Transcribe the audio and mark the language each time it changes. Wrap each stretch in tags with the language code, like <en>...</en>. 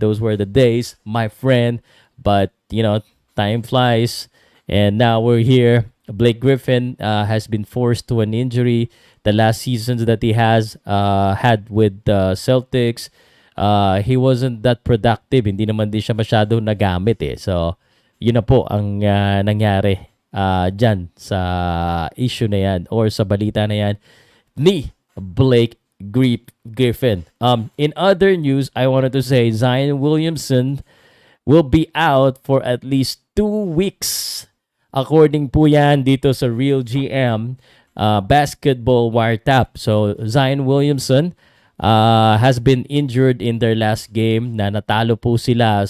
<en>Those were the days, my friend. But, time flies, and now we're here. Blake Griffin has been forced to an injury. The last seasons that he has had with the Celtics, he wasn't that productive.</en> <tl>Hindi naman din siya masyado nagamit eh. So, yun na po ang nangyari dyan sa issue na yan, or sa balita na yan ni Blake Griffin.</tl> <en>In other news, I wanted to say Zion Williamson will be out for at least 2 weeks.</en> <tl>According po yan dito sa Real GM Basketball Wiretap.</tl> <en>So, Zion Williamson has been injured in their last game</en> <tl>na natalo po sila.</tl>